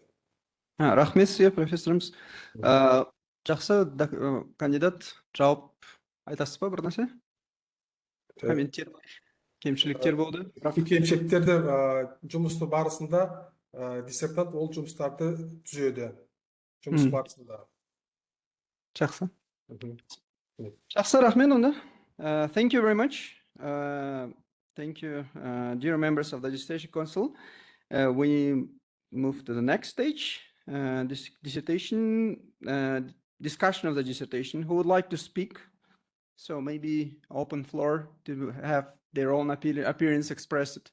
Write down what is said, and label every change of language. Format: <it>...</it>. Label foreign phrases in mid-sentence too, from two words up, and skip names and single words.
<kk>Рахмет сізге, профессорымыз. Жақсы, кандидат, жауап айтасыз ба бір нәрсе? Комменттер, кемшіліктер болды? Кемшіліктерді жұмысты барысында диссертант ол жұмыстарды түзеді. Жұмыс барысында. Жақсы. Жақсы, рахмет онда.</kk> <en>Thank you very much. Thank you, dear members of the Dissertation Council. We move to the next stage, this dissertation, discussion of the dissertation. Who would like to speak? So maybe open floor to have their own appearance expressed.</en>